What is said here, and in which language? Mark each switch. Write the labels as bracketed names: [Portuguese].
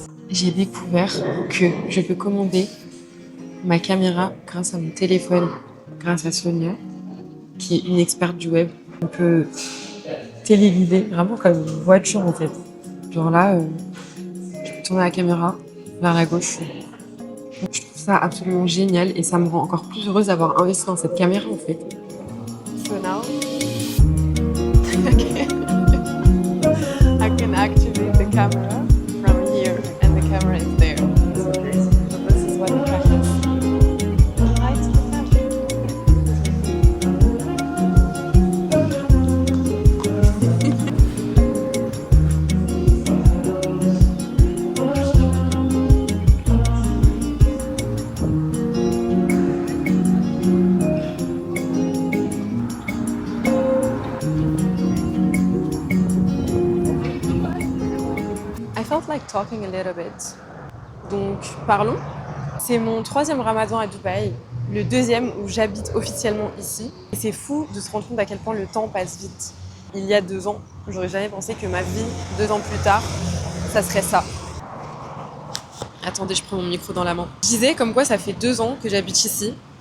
[French] J'ai découvert que je peux commander ma caméra grâce à mon téléphone, grâce à Sonia, qui est une experte du web. On peut téléguider, vraiment comme une voiture en fait. Genre là, je peux tourner la caméra vers la gauche. Donc, je trouve ça absolument génial et ça me rend encore plus heureuse d'avoir investi dans cette caméra en fait. [English] So now, I can activate the camera from here and the camera is there. So this is what it happens. I felt like talking a little bit. [French] Donc, parlons. C'est mon 3e ramadan à Dubaï, le 2e où j'habite officiellement ici. Et c'est fou de se rendre compte à quel point le temps passe vite. Il y a 2 ans, j'aurais jamais pensé que ma vie, 2 ans plus tard, ça serait ça. Attendez, je prends mon micro dans la main. Je disais comme quoi ça fait 2 ans que j'habite ici.